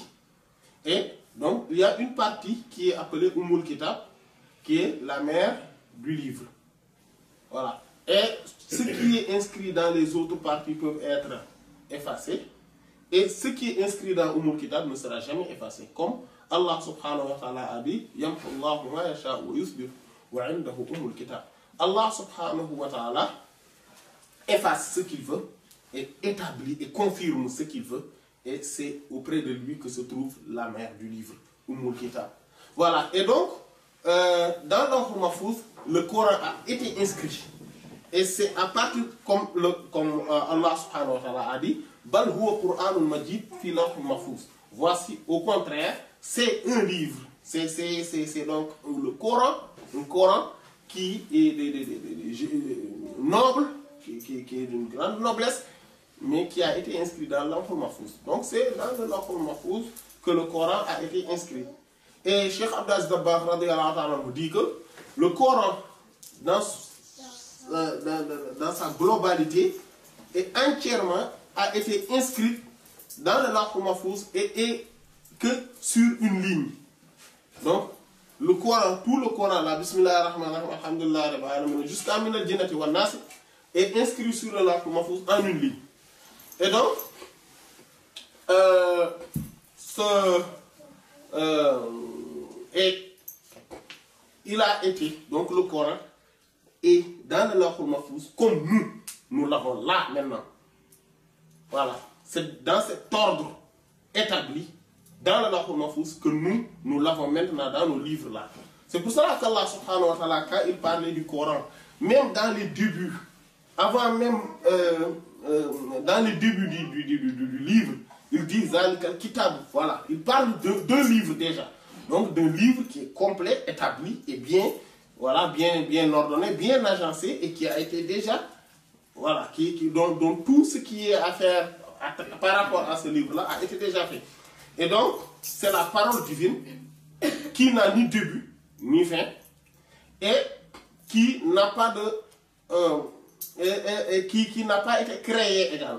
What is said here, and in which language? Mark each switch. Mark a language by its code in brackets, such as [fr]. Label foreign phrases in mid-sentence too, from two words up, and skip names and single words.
[fr] Et donc, il y a une partie qui est appelée [ar] أم الكتاب, [fr] qui est la mère du livre. Voilà. Et ce qui est inscrit dans les autres parties peuvent être effacés. Et ce qui est inscrit dans [ar] أم الكتاب [fr] ne sera jamais effacé. [ar] Comme الله سبحانه وتعالى [fr] a dit, [ar] يمحو الله ما يشاء ويثبت وعنده أم الكتاب. [fr] Allah [ar] سبحانه وتعالى [fr] efface ce qu'il veut et établit et confirme ce qu'il veut. Et c'est auprès de lui que se trouve la mère du livre, [ar] أم الكتاب. [fr] Voilà. Et donc, dans l' [ar] اللوح المحفوظ, [fr] le Coran a été inscrit. Et c'est à partir, comme [ar] الله سبحانه وتعالى [fr] a dit, [ar] بل هو قرآن مجيد في اللوح المحفوظ. [fr] Voici, au contraire, c'est un livre. C'est donc le Coran, un Coran qui est noble, qui est d'une grande noblesse, mais qui a été inscrit dans le [ar] اللوح المحفوظ. [fr] Donc c'est dans le [ar] اللوح المحفوظ [fr] que le Coran a été inscrit. Et Cheikh Abdou Aziz Dabakh [ar] رضي الله تعالى [fr] nous dit que le Coran, dans sa globalité, et entièrement a été inscrit dans le [ar] اللوح المحفوظ [fr] et que sur une ligne. Donc, le Coran, tout le Coran, la [ar] بسم الله الرحمن الرحيم الحمد لله رب العالمين, jusqu'à من الجنة والناس, [fr] est inscrit sur le [ar] اللوح المحفوظ [fr] en une ligne. Et donc, il a été, donc le Coran, est dans le [ar] اللوح المحفوظ [fr] comme nous l'avons là maintenant. Voilà, c'est dans cet ordre établi dans le [ar] اللوح المحفوظ [fr] que nous l'avons maintenant dans nos livres là. C'est pour cela qu'Allah [ar] سبحانه وتعالى, [fr] quand il parlait du Coran, même dans les débuts, avant même, dans les débuts du livre, il dit [ar] ذلك الكتاب, [fr] voilà, il parle d'un livre déjà. Donc d'un livre qui est complet, établi et bien, voilà, bien ordonné, bien agencé et qui a été déjà, voilà, dont tout ce qui est à faire par rapport à ce livre-là a été déjà fait. Et donc, c'est la parole divine qui n'a ni début, ni fin, et qui n'a pas qui n'a pas été créée également.